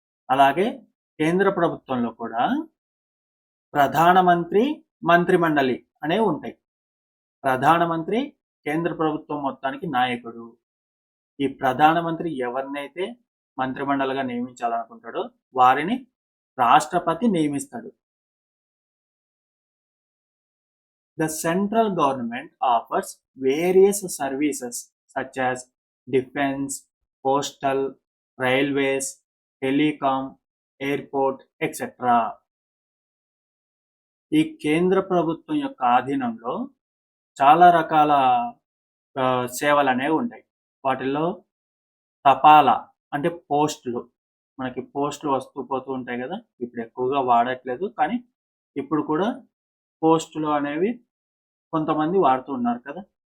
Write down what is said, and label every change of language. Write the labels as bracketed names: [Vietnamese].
[Telugu] అలాగే కేంద్ర ప్రభుత్వంలో కూడా ప్రధానమంత్రి, మంత్రి మండలి అనేవి ఉంటాయి. ప్రధానమంత్రి కేంద్ర ప్రభుత్వం మొత్తానికి నాయకుడు. ఈ ప్రధానమంత్రి ఎవరినైతే మంత్రిమండలిగా నియమించాలనుకుంటాడో వారిని రాష్ట్రపతి నియమిస్తాడు. [English] The central government offers various services such as defense, postal, railways, telecom, airport, etc. [Telugu] ఈ కేంద్ర ప్రభుత్వం యొక్క ఆధీనంలో చాలా రకాల సేవలు అనేవి ఉంటాయి. వాటిల్లో తపాలా అంటే పోస్టులు. మనకి పోస్టులు వస్తూ పోతూ ఉంటాయి కదా. ఇప్పుడు ఎక్కువగా వాడట్లేదు, కానీ ఇప్పుడు కూడా పోస్టులు అనేవి కొంతమంది వాడుతూ ఉన్నారు కదా.